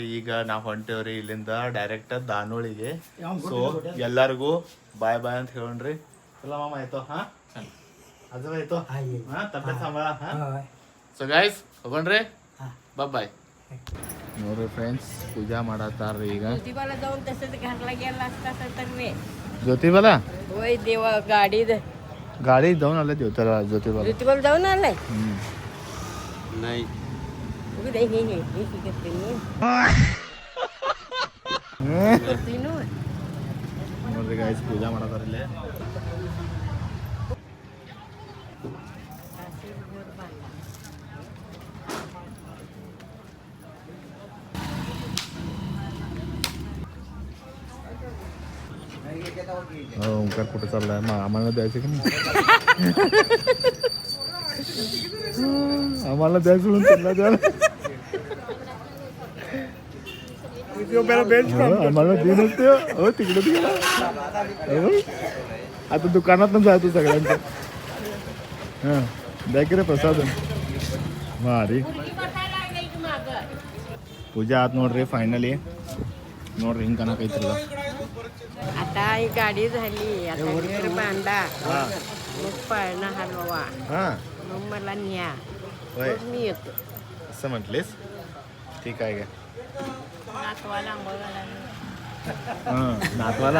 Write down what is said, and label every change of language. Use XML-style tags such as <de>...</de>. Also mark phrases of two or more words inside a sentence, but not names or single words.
<kn>ಈಗ ನಾವು ಹೊಂಟೇವ್ರಿ ಇಲ್ಲಿಂದ ಡೈರೆಕ್ಟ್ ದಾನೋಳಿಗೆ. ಸೊ ಎಲ್ಲರಿಗೂ</kn> <en>bye bye</en> <kn>ಅಂತ ಹೇಳೋಣ್ರಿ. ಎಲ್ಲ ಮಾಮ ಆಯ್ತು. ಹಾ ಅದು ಆಯ್ತು. ಹಾ ತಪ್ಪೆ ಸಂಬಳ.</kn> <en>so guys</en> <kn>ಹೋಗೋಣ್ರಿ. ಬಾಯ್. ನೋಡ್ರಿ ಫ್ರೆಂಡ್ಸ್, पूजा ಮಾಡತ್ತಾರ್ರಿ ಈಗ.</kn> <mr>ज्योतिबाला जाऊन तसंच घरला गेला असता तर मी ज्योतिबाला होय देवा गाडीत गाडी जाऊन आले ज्योतिबाला. ज्योतिबाला जाऊन आलाय नाही उगी दे हे करते मी करते नो</mr> <kn>ನೋಡ್ರಿ ಗೈಸ್, ಪೂಜಾ ಮಾಡತ್ತಾರ ಇಲ್ಲೇ.</kn> <mr>ओंकार कुठे चाललाय? आम्हाला द्यायचं की नाही? आम्हाला द्यायचं म्हणून चालला द्यायला. आम्हाला दे नसते. हो तिकडे गेला. आता दुकानात जायचो सगळ्यांचं. हां द्या की रे प्रसाद. भारी पूजा आत ನೋಡ್ರಿ.</mr> <kn>ಫೈನಲಿ ನೋಡ್ರಿ ಹಿಂಗೆ ಕಾಣಕೈತ್ರಲ್ಲ.</kn> <mr>आता ही गाडी झाली. आता घर बांधा मग पाळणा हलवा हां मग मला न्या होय मग मी येतो. असं म्हटलीस? ठीक आहे का? नातवाला आंघोळ घालायला हां नातवाला</mr>